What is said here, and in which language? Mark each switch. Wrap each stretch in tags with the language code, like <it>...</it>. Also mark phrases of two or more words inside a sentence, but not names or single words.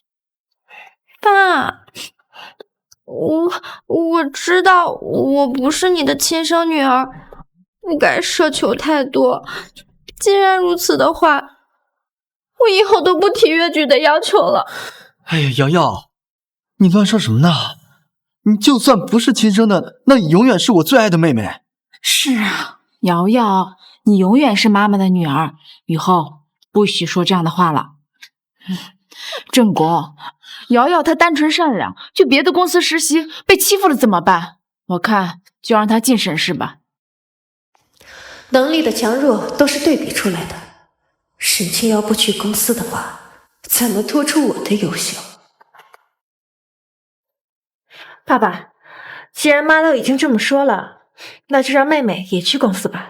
<zh>爸，我知道我不是你的亲生女儿，不该奢求太多。既然如此的话，我以后都不提越矩的要求了。哎呀，瑶瑶，你乱说什么呢？你就算不是亲生的，那你永遠是我最愛的妹妹。是啊，瑶瑶，你永遠是媽媽的女兒，以後不許說這樣的話了。正國，瑤瑤她單純善良，去別的公司實習被欺負了怎麼辦？我看就讓她進沈氏吧。能力的強弱都是對比出來的。沈清要不去公司的話，怎麼突出我的優秀？爸爸，既然媽都已經這麼說了，那就讓妹妹也去公司吧。</zh>